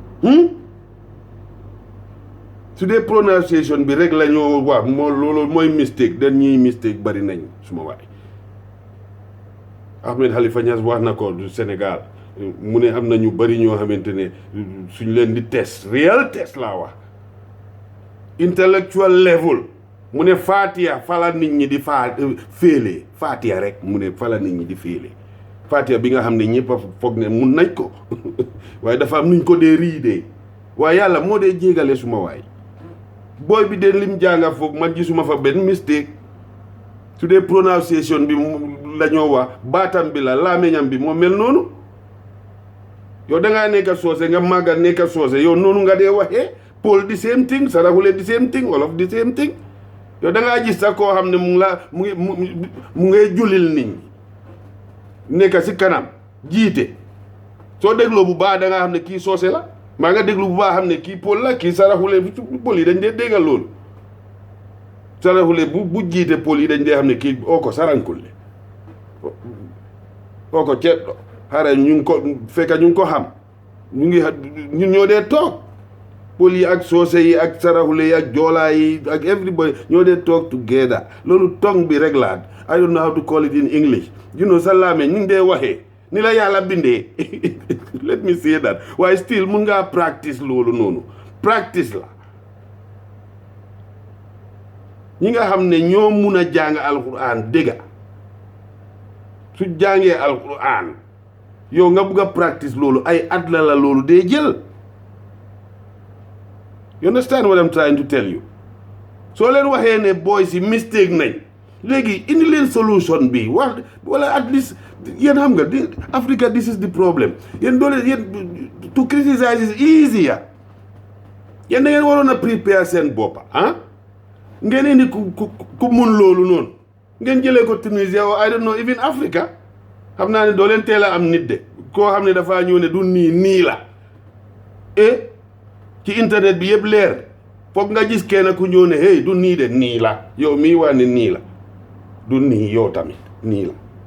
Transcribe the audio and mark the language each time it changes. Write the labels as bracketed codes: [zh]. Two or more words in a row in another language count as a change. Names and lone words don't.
[wo] su dee prononciation bi rek la ñoo wax loolu mooy mistake dañ ñuy mistake bari nañ suma waay Ahmed Khalifa Niass wax na ko du Sénégal mu ne am na ñu bari ñoo xamante ne suñ leen di test [en] real test [wo] laa wax [en] intellectual level [wo] mu ne Fatiha fala nit ñi di féele Fatiha rek mu ne fala nit ñi di féele Fatiha bi nga xam ne ñëpp a foog ne mun nañ ko waaye dafa am nuñ ko dee riidee waaye yàlla moo dee jéegale suma waay booy bi de lim jànga foofu man gisuma fa benn mistake su dee prononciation bi la ñoo wax baatam bi la laameñam bi moo mel noonu yow da ngaa nekk soose nga màgga nekk soose yow noonu nga dee waxee Paul di [en] same thing [wo] Saraxule di [en] same thing [wo] Wolof di [en] same thing [wo] yow da ngaa gis sax koo xam ne mu ngay julil nit ñi nekk si kanam jiite soo dégloo bu baax da nga xam ne kii soose la maa nga déglu bu baax xam ne kii Paul la kii Saraxule Paul yi dañ dee déggal loolu Saraxule bu jiite Paul yi dañ dee xam ne kii oo ko Sarankule oo ko ceeb xare ñu ngi ko fekka ñu ngi ko xam ñun ñoo dee toog Paul yi ak soose yi ak Saraxule yi ak joolaa yi ak everybody ñoo dee toog together loolu tong bi rek laa [en] I don't know how to call it in English [wo] sa laame ñu ngi dee waxee ni la yàlla bindee [en] let me say that [wo] waaye still mun ngaa practice loolu noonu practice la ñi nga xam ne ñoo mun a jàng alquran dégga su jàngee alquran yow nga bugg a practice loolu ay at la loolu dee jël [en] you understand what I'm trying to tell you [wo] soo leen waxee ne boy si mistake nañ léegi indi leen solution bi wala [en] at least [wo] yéen xam nga Africa [en] this is the problem [wo] yéen doole yéen [en] to criticize is easier [wo] yéen da ngeen waroon a prepare seen boppa ngeen indi ku mun loolu noonu ngeen jëlee ko Tunisia [en] I don't know even [wo] Africa xam naa ne doo leen teel a am nit de koo xam ne dafaa ñëw ne du nii la ci internet bi yëpp leer foog nga gis kenn ku ñëw ne hey du nii de nii la yow mii waa ne nii la du nii yow tamit nii la